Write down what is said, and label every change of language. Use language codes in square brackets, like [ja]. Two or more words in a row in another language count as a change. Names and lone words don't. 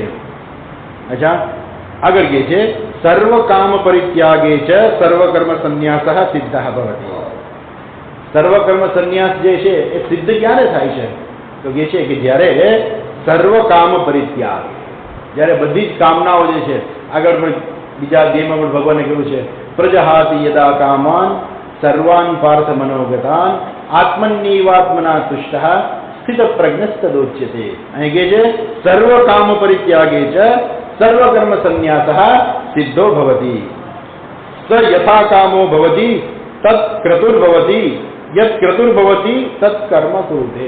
[gu] અચ્છા, આગળ કહે છે [sa] સર્વ કામ પરિત્યાગે છે સર્વ કર્મ સંન્યાસ સિદ્ધ ભવતિ. [gu] સર્વ કર્મ સંન્યાસ જે છે એ સિદ્ધ ક્યારે થાય છે? તો કહે છે કે જ્યારે [sa] સર્વ કામ પરિત્યાગ, [gu] જ્યારે બધી જ કામનાઓ જે છે, આગળ પણ બીજા અધ્યાયમાં પણ ભગવાને કહ્યું છે [sa] પ્રજહાતિ યદા કામાન સર્વાન પાર્થ મનોગતાન આત્મન્યવાત્મના તુષ્ટ સ્થિત પ્રજ્ઞસ્તદોચ્યતે. [gu] અહીં કહે છે [sa] સર્વ કામ પરિત્યાગે છે સર્વ કર્મ સંન્યાસ સિદ્ધો ભવતિ. સ યથા કામો ભવતિ તત્ ક્રતુર્ભવતિ યત ક્રતુર્ભવતિ તત્ કર્મ કુરુતે.